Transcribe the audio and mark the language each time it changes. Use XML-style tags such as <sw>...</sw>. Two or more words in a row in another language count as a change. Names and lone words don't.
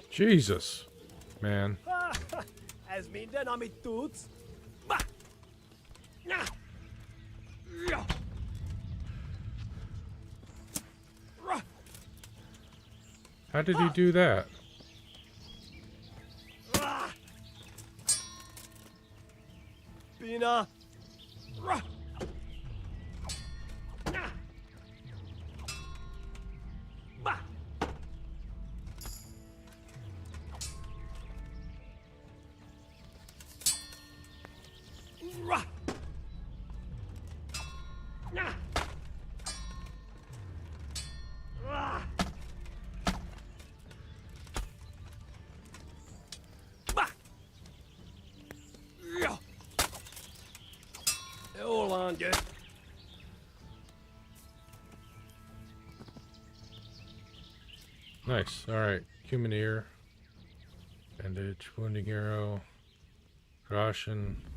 <en>Jesus, man.</en> <hu>Ez minden, amit tudsz? Ba! Na! Ja! Ra!</hu> <en>How did he do that? Ra! Pina! Ra! Na! Ba! Ra! Na! Ra! Ba!</en> <hu>Ja! Jól van, gyere!</hu> <en>Nice. All right. Human ear. Bandage. Wounding arrow. Ration.</en>